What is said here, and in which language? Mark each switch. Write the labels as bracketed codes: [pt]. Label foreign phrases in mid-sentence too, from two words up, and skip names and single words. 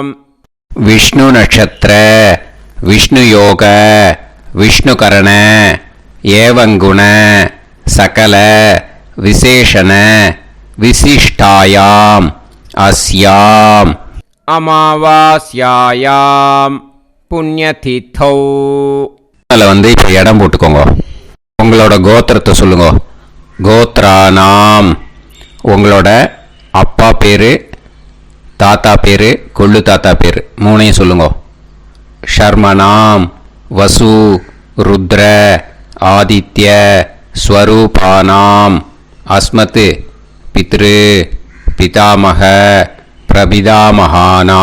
[sa] विष्णु नक्षत्र विष्णु योग विष्णुकरण एवं गुण सकल विशेषण विशिष्टायाम् अस्याम् अमावास्यायां पुण्यतिथौ. [ta] அதில் வந்து இப்போ இடம் போட்டுக்கோங்க. உங்களோட கோத்திரத்தை சொல்லுங்க. [sa] கோத்ரானாம். [ta] உங்களோட அப்பா பேர், தாத்தா பேர், கொள்ளு தாத்தா பேர் 3ஐயும் சொல்லுங்க. [sa] ஷர்மனாம் வசு ருத்ர ஆதித்ய ஸ்வரூபானாம் அஸ்மத் பித்ரு பிதாமக பிரபிதாமகானா.